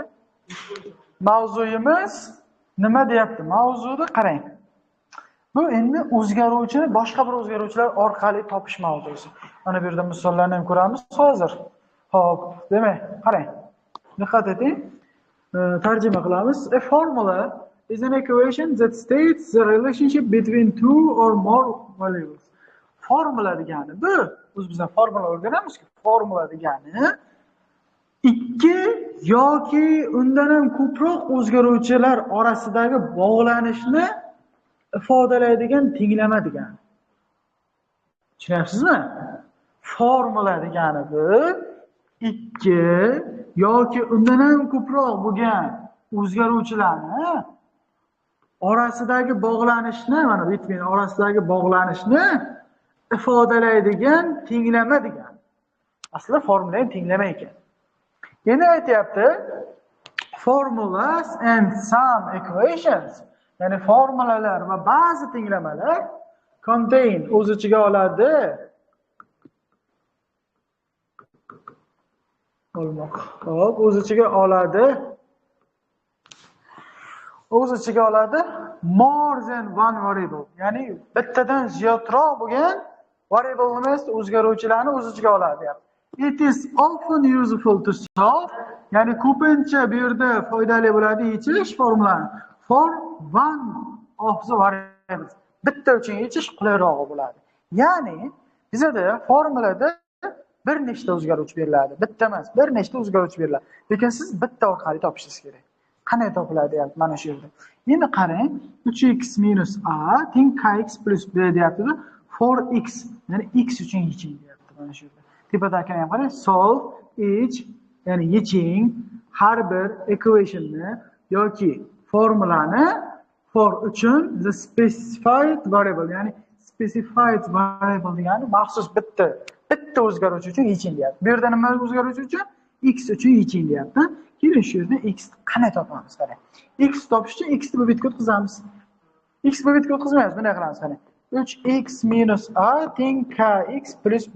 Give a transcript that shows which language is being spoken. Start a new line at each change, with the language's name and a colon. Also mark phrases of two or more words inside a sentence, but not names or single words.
Uzbek: Mavzuyimiz nima deyapti? Mavzuda qarang. Bu endi o'zgaruvchini boshqa bir o'zgaruvchilar orqali topish mavzusi. Mana bu yerda misollarni ham ko'ramiz hozir. Xo'p, demak, qarang. Diqqat eting. Tarjima qilamiz.
English: A formula is an equation that states the relationship between two or more variables.
Uzbek: Formula degani bu. Bizlar formula o'rganamizku. Formula degani ikki yoki undan ham ko'proq o'zgaruvchilar orasidagi bog'lanishni ifodalaydigan tenglama degani. Tushunyapsizmi? Formula degani bu ikki yoki undan ham ko'proq bo'lgan o'zgaruvchilarni orasidagi bog'lanishni, mana between orasidagi bog'lanishni ifodalaydigan tenglama degani. Aslida formula ham tenglama ekan. Endi aytayapti,
English: formulas and some equations,
Uzbek: ya'ni formulalar va ba'zi tenglamalar contain o'z ichiga oladi. Hop, o'z ichiga oladi. O'z ichiga oladi
English: more than one variable.
Uzbek: Ya'ni bittadan ziyodroq bo'lgan variable emas, o'zgaruvchilarni o'z ichiga oladi, deyapti.
English: It is often useful to solve,
Uzbek: ya'ni ko'pincha bu yerda foydali bo'ladi yechish formulani
English: for one of the variables.
Uzbek: Bitta uchun yechish qulayroq bo'ladi. Ya'ni bizda formulada bir nechta o'zgaruvchi beriladi. Bitta emas, bir nechta o'zgaruvchi beriladi. Lekin siz bitta orqali topishingiz kerak. Qanday topiladi deyapti mana shu yerda. Endi qarang, 3x minus a teng kx plus b deyapti-da.
English: For x,
Uzbek: ya'ni x uchun yeching deyapti mana shu yerda. Tepadagini ham qarang,
English: solve each,
Uzbek: ya'ni yeching har bir equationni yoki formulani for uchun
English: the specified variable,
Uzbek: ya'ni
English: specified variable
Uzbek: degani maxsus bitta o'zgaruvchi uchun yeching deyapti. Bu yerda nima o'zgaruvchi uchun? X uchun yeching deyapti. Keling shu yerda x qanday topamiz qarang. X topish uchun x ni bu betga o'tkazamiz. X bu betga o'tkazmaymiz, bunday qilamiz qarang. 3x minus a teng kx plus b.